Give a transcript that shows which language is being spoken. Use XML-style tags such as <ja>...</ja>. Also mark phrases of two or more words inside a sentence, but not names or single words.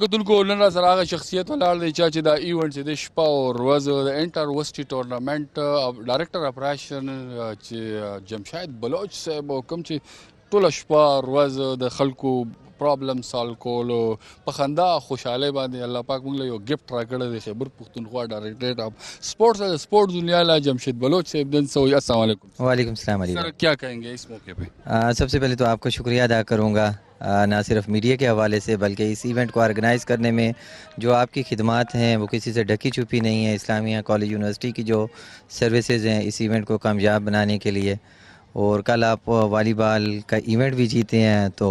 <ps>کتونکو نن را سره هغه شخصیت ولاړ دی چې دا ایونټ چې د شپه او ورځ د</ps> <en>inter-university tournament director operation</en> <ps>چې جمشید بلوچ صاحب کوم چې ټوله شپه ورځ د خلکو</ps> <en>problem solve</en> <ps>کولو په خندا خوشحالۍ باندې الله پاک موږ له یو ګفټ راکړی دی خیبر پختونخوا</ps> <en>directorate of sports</en> <ps>دنیا لا جمشید بلوچ صاحب دن سو</ps> <ar>السلام علیکم وعلیکم السلام علیکم</ar> <ur>سر کیا کہیں گے اس موقع پہ سب سے پہلے تو آپ کا شکریہ ادا کروں گا نہ صرف میڈیا کے حوالے سے بلکہ اس ایونٹ کو آرگنائز کرنے میں جو آپ کی خدمات ہیں وہ کسی سے ڈھکی چھپی نہیں ہے اسلامیہ کالج یونیورسٹی کی جو سروسز ہیں اس ایونٹ کو کامیاب بنانے کے لیے اور کل آپ والی بال کا ایونٹ بھی جیتے ہیں تو</ur>